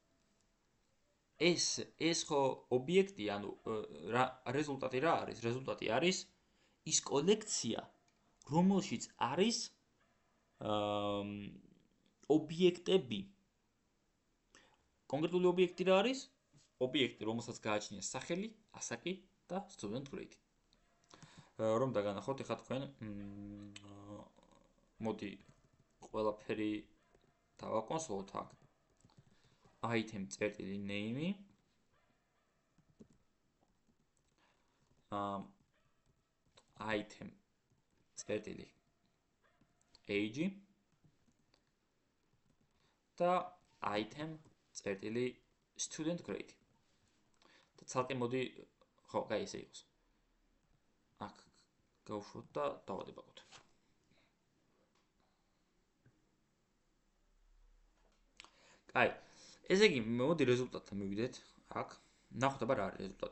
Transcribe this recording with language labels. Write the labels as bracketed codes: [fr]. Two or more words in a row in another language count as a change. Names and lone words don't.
[ka] ეს ხო ობიექტი, ანუ რეზულტატი რა არის? რეზულტატი არის ის კოლექცია, რომელშიც არის ობიექტები. კონკრეტული ობიექტი რა არის? ობიექტი, რომელსაც გააჩნია სახელი, ასაკი და [en] student grade. [ka] რომ დაგანახოთ, ეხლა თქვენ მოდი ყველაფერი დავაკონსოლოთ აქ. item წერტილი [en] name item [ka] წერტილი age და item წერტილი [en] student grade. [ka] და ცალკე მოდი ხო, კაი ესე იყოს. აქ გავუშვოთ და დავადებაგოთ. კაი, ესე იგი, მოდი რეზულტატთან მივიდეთ. აქ ნახოთ აბა რა არის რეზულტატი.